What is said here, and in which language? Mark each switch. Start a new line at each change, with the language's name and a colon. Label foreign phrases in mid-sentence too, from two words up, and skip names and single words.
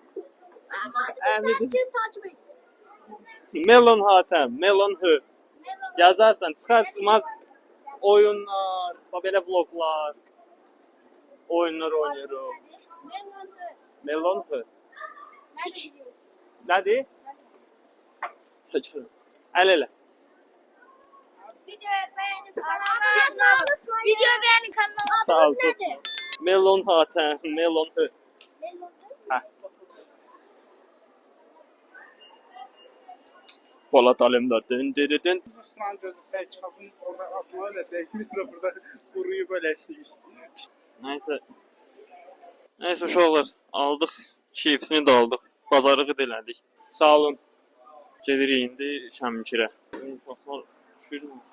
Azerbaijani: Əmi dedin. Melon Hatəm, Melon hı. Yazarsan çıxar çıxmaz oyunlar, belə vloglar, oyunlar oynayırıq. Melon hı. Nədir? Çəkirəm. Əl elə.
Turkish: Videoyu beğenin kanalıma unutmayın. Videoyu beğenin kanalıma.
Azerbaijani: Sağ ol. Melon Hatəm, Melon hı. Hə. Polat Alemdar. Dın. Bu sınav gözləsək, Kazım orada atmalı eləyəcək. Biz də burada quruyub eləyəcəyik. Neyse uşaqlar, aldıq. KFC-ni də aldıq. Bazarlığı da elədik. Sağ olun. Gedirik indi Şəmkirə. Uşaqlar düşürmü?